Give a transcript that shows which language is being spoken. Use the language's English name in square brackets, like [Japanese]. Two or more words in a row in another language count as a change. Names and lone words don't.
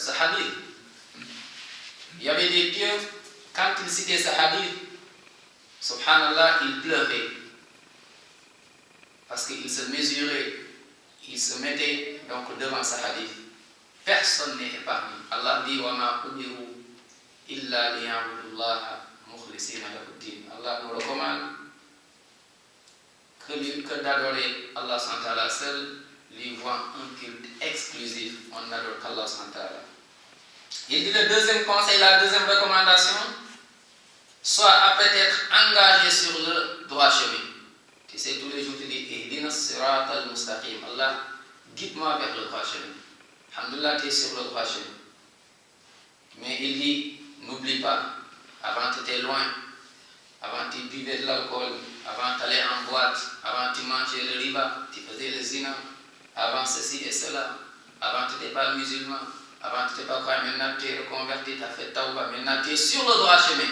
[French] Ce hadith, il y avait des pieux, quand ils citaient ce hadith, subhanallah, ils pleuraient. Parce qu'ils se mesuraient, ils se mettaient donc devant ce hadith. Personne n'est épargné. Allah dit, [Arabic] وما أمروا إلا ليعبدوا الله مخلصين له الدين. [French] Allah nous recommande que d'adorer Allah [Arabic] سبحانه وتعالى [French] seul, lui voit un culte exclusif. On n'adore qu'Allah [Arabic] سبحانه وتعالى. [French] Il dit le deuxième conseil, la deuxième recommandation, soit après être engagé sur le droit chemin. Tu sais, tous les jours tu dis, [Arabic] اهدنا الصراط المستقيم. [French] Allah, guide-moi vers le droit chemin. Alhamdulillah, tu es sur le droit chemin. Mais il dit, n'oublie pas, avant tu étais loin, avant tu buvais de l'alcool, avant tu allais en boîte, avant tu mangeais le riba, tu faisais le zina, avant ceci et cela, avant tu n'étais pas musulman, avant tu n'étais pas quoi, maintenant tu es reconverti, tu as fait tawba, maintenant tu es sur le droit chemin.